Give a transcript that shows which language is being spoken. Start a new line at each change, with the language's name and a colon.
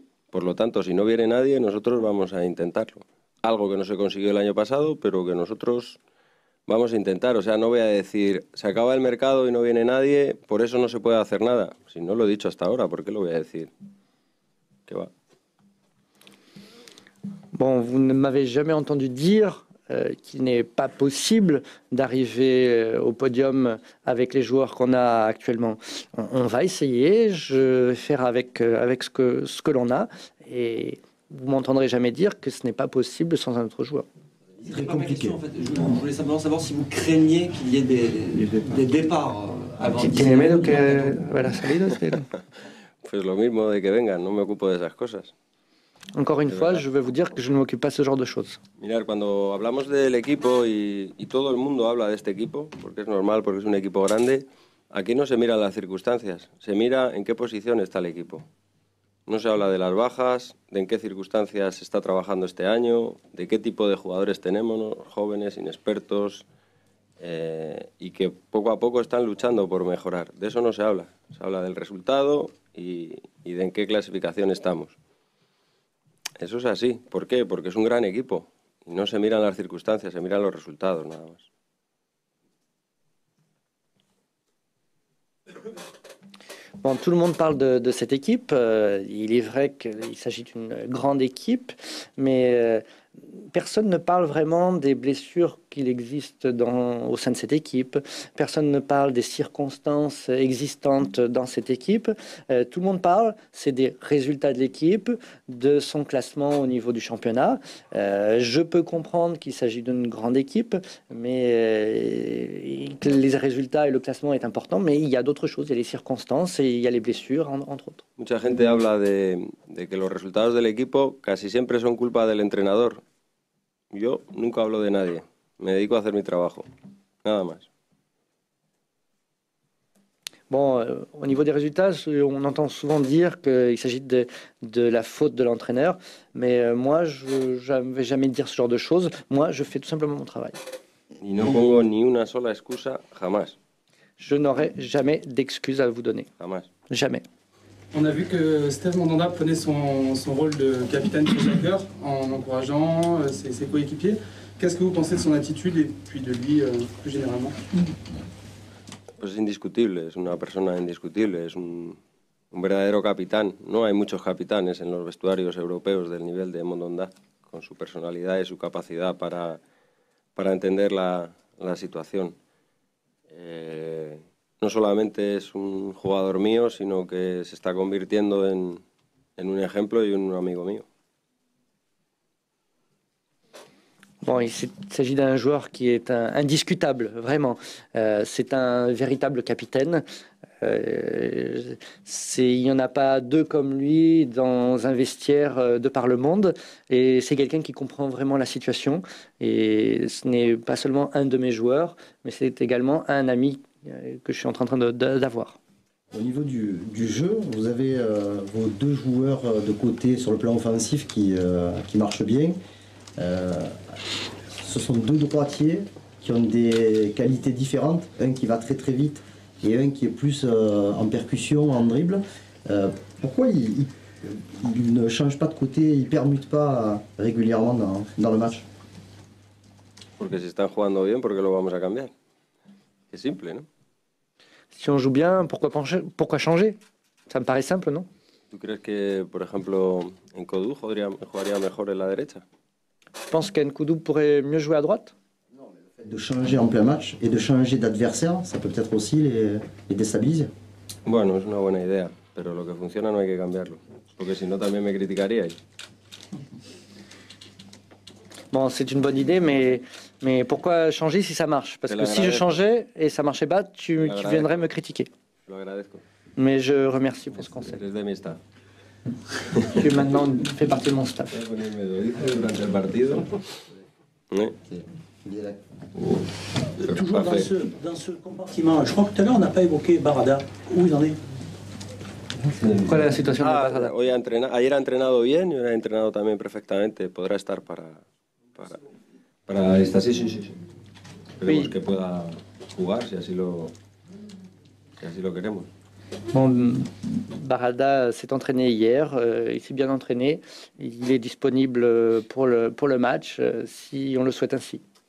Spanish: Por lo tanto, si no viene nadie, nosotros vamos a intentarlo. Algo que no se consiguió el año pasado, pero que nosotros vamos a intentar. O sea, no voy a decir, se acaba el mercado y no viene nadie, por eso no se puede hacer nada. Si no lo he dicho hasta ahora, ¿por qué lo voy a decir? ¿Qué va?
French: Bon, vous ne m'avez jamais entendu dire qu'il n'est pas possible d'arriver au podium avec les joueurs qu'on a actuellement. On va essayer, je vais faire avec ce que l'on a, et vous m'entendrez jamais dire que ce n'est pas possible sans un autre joueur. C'est très compliqué. En fait. Je voulais simplement savoir si vous craignez qu'il y ait des départs avant.
Spanish: ¿Tiene miedo que habrá salido? Pues lo mismo de que vengan, no me ocupo de esas cosas.
French: Encore une fois, je vais vous dire que je ne m'occupe pas de ce genre de choses.
Spanish: Mirar, cuando hablamos del equipo y todo el mundo habla de este equipo, porque es normal, porque es un equipo grande, aquí no se miran las circunstancias, se mira en qué posición está el equipo. No se habla de las bajas, de en qué circunstancias se está trabajando este año, de qué tipo de jugadores tenemos, ¿no? Jóvenes, inexpertos, y que poco a poco están luchando por mejorar. De eso no se habla. Se habla del resultado y de en qué clasificación estamos. Eso es así. ¿Por qué? Porque es un gran equipo. Y no se miran las circunstancias, se miran los resultados, nada más.
French: Bon, tout le monde parle de cette équipe. Il est vrai qu'il s'agit d'une grande équipe, mais personne ne parle vraiment des blessures qu'il existe au sein de cette équipe. Personne ne parle des circonstances existantes dans cette équipe. Tout le monde parle, c'est des résultats de l'équipe, de son classement au niveau du championnat. Je peux comprendre qu'il s'agit d'une grande équipe, mais que les résultats et le classement est important. Mais il y a d'autres choses, il y a les circonstances et il y a les blessures, entre autres.
Spanish: Mucha gente habla de que los resultados del equipo casi siempre son culpa del entrenador. Yo nunca hablo de nadie, me dedico a hacer mi trabajo, nada más.
French: Bon, au niveau des résultats, on entend souvent dire qu'il s'agit de la faute de l'entraîneur, mais moi, je ne vais jamais dire ce genre de choses. Moi, je fais tout simplement mon travail.
Spanish: Y no pongo ni una sola excusa, jamás.
French: Je n'aurai jamais d'excuses à vous donner.
Spanish: Jamás.
French: Jamais. On a vu que Steve Mandanda prenait son rôle de capitaine très à cœur en encourageant ses coéquipiers. Qu'est-ce que vous pensez de son attitude et puis de lui plus généralement?
Spanish: Pues es indiscutible, es una persona indiscutible, es un verdadero capitán. No hay muchos capitanes en los vestuarios europeos del nivel de Mandanda, con su personalidad y su capacidad para entender la situación. No solamente es un jugador mío, sino que se está convirtiendo en un ejemplo y en un amigo mío.
French: Bon, il s'agit d'un joueur qui est indiscutable, vraiment. C'est un véritable capitaine. Il n'y en a pas deux comme lui dans un vestiaire de par le monde. Et c'est quelqu'un qui comprend vraiment la situation. Et ce n'est pas seulement un de mes joueurs, mais c'est également un ami que je suis en train d'avoir. Au niveau du jeu, vous avez vos deux joueurs de côté sur le plan offensif qui marchent bien. Ce sont deux droitiers qui ont des qualités différentes. Un qui va très très vite et un qui est plus en percussion, en dribble. Pourquoi ils ne changent pas de côté, ils ne permutent pas régulièrement dans le match?
Spanish: Porque si están jugando bien, ¿por qué lo vamos a cambiar? Es simple, ¿no?
French: Si on joue bien, pourquoi changer? Ça me paraît simple, non?
Spanish: ¿Tú crees que, por ejemplo, Nkoudou jugaría mejor en la derecha?
French: Je pense qu'Nkoudou pourrait mieux jouer à droite. Non, mais le fait de changer en plein match et de changer d'adversaire, ça peut peut-être aussi les déstabiliser.
Spanish: Bueno, es una buena idea, pero lo que funciona no hay que cambiarlo, porque si no también me criticaríais.
French: Bon, c'est une bonne idée, mais pourquoi changer si ça marche? Parce que si je changeais et ça marchait pas, tu viendrais me critiquer.
Spanish: Lo agradezco.
French: Mais je remercie pour ce conseil.
Spanish: Eres de mi staff.
French: Tu maintenant fais partie de mon staff.
Spanish: Durante el partido.
French: Toujours dans ce compartiment, je crois que tout à l'heure on n'a pas évoqué Barada. Où il en est?
Spanish: ¿Cuál es la situación de Barada? Ayer ha entrenado bien y hoy ha entrenado también perfectamente. Podrá estar para esta. Sí. Esperemos que pueda jugar, si así lo si así lo queremos.
French: Bon, Baralda s'est entraîné hier, il s'est bien entraîné, il est disponible pour le match si on le souhaite ainsi.